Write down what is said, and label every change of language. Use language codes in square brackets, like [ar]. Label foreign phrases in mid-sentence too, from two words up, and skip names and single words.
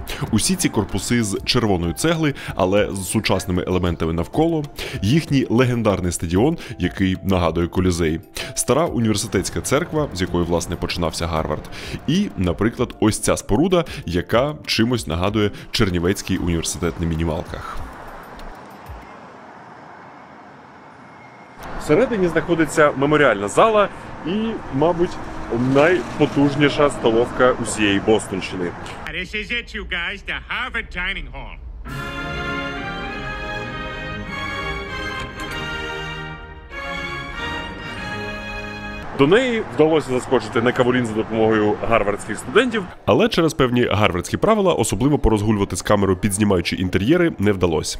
[uk] Усі ці корпуси з червоної цегли, але з сучасними елементами навколо, їхній легендарний стадіон, який нагадує Колізей, стара університетська церква, з якої, власне, починався Гарвард, і, наприклад, ось ця споруда, яка чимось нагадує Чернівецький університет на мінімалках. Всередині знаходиться меморіальна зала і, мабуть, найпотужніша столовка усієї Бостонщини. [en] This is it, you guys, the Harvard Dining Hall. [uk] До неї вдалося заскочити на Каволін за допомогою гарвардських студентів, але через певні гарвардські правила особливо порозгулювати з камерою, підзнімаючи інтер'єри, не вдалося.